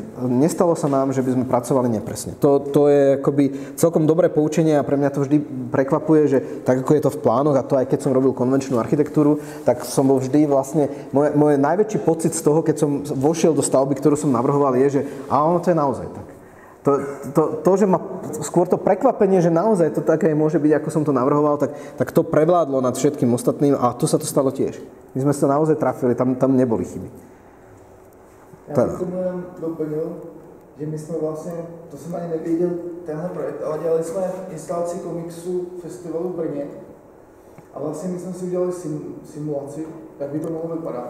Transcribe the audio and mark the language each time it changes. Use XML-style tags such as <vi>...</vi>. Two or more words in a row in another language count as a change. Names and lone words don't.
<sk>Nestalo sa nám, že by sme pracovali nepresne. To je akoby celkom dobré poučenie a pre mňa to vždy prekvapuje, že tak ako je to v plánoch a to aj keď som robil konvenčnú architektúru, tak som bol vždy vlastne, môj najväčší pocit z toho, keď som vošiel do stavby, ktorú som navrhoval, je, že ono to je naozaj tak. To, že ma skôr to prekvapenie, že naozaj to také môže byť, ako som to navrhoval, tak to prevládlo nad všetkým ostatným a tu sa to stalo tiež. My sme sa naozaj trafili, tam neboli chyby.</sk> <cs>Já bych tomu jenom doplnil, že my jsme vlastně, to jsem ani nevěděl, tenhle projekt, ale dělali jsme instalaci komiksu festivalu v Brně a vlastně my jsme si udělali simulaci, jak by to mohlo vypadat.</cs>